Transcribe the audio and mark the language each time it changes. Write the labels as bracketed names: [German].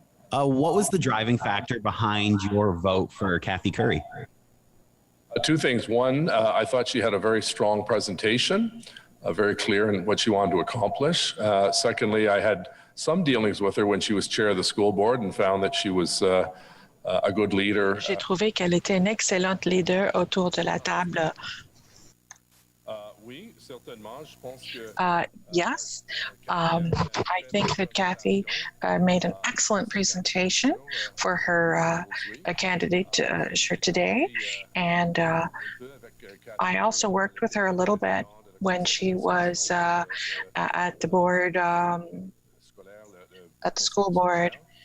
[English] What was the driving factor behind your vote for Kathy Curry? Two things. One, I thought she had a very strong presentation, very clear in what she wanted to accomplish. Secondly, I had some dealings with her when she was chair of the school board and found that she was a good leader. [French] J'ai trouvé qu'elle était une excellente leader autour de la table. Oui, certainement. Je pense que [English] Yes, I think that Kathy made an excellent presentation for her candidate today. And I also worked with her a little bit when she was at the board, at the school board.